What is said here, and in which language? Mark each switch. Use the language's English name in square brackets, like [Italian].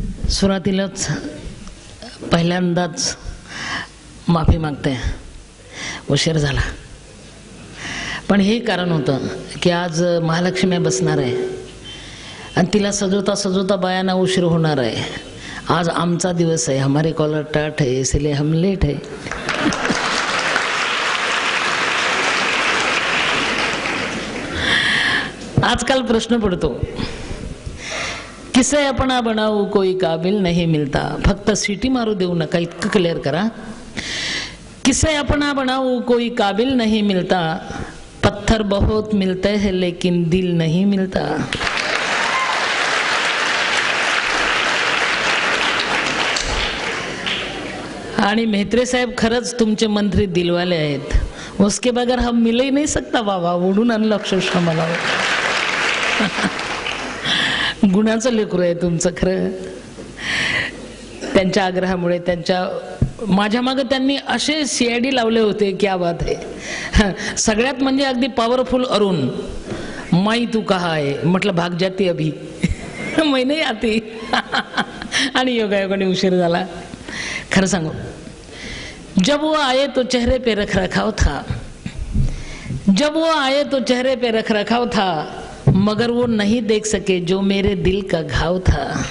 [Marathi] सुरुवातीलाच पहिल्यांदाच माफी मागते, उशीर झाला. पण हे कारण होतं की आज महालक्ष्मी बसणार आहे आणि तिला सजवता सजवता बायांना उशीर होणार आहे. आज आमचा दिवस आहे. [Hindi] हमारे कॉलर टाट है इसलिए हम लेट है. [Marathi] आजकाल प्रश्न पडतो, [Hindi] किसे अपना बनाऊ कोई काबिल नहीं मिलता. [Marathi] फक्त सिटी मारू देऊ नका, इतकं क्लिअर करा. [Hindi] किसे अपना बनाऊ कोई काबिल नहीं मिलता. पत्थर बहुत मिलते हैं लेकिन दिल नहीं मिलता. [Marathi] आणि मेहत्रे साहेब खरंच तुमचे मंत्री दिलवाले आहेत. [Hindi] उसके बगैर हम मिल ही नहीं सकता. [Marathi] बाबा ओढून आणलं अक्षरशः मला. गुणाचं लेकरू आहे तुमचं खरं. त्यांच्या आग्रहामुळे त्यांच्या माझ्या मागे त्यांनी असे सीआयडी लावले होते. [Hindi] क्या बात [Marathi] आहे. सगळ्यात म्हणजे अगदी पॉवरफुल अरुण. [Hindi] माई तू कहा [Marathi] आहे म्हटलं, [Hindi] भाग जाती अभी मैं नहीं आती. [Marathi] आणि योगायोगाने उशीर झाला. खरं सांगू, [Hindi] जब वो आए तो चेहरे पे रख रखाव था. जब वो आए तो चेहरे पे रख रखाव था, मगर वो नहीं देख सके जो मेरे दिल का घाव था.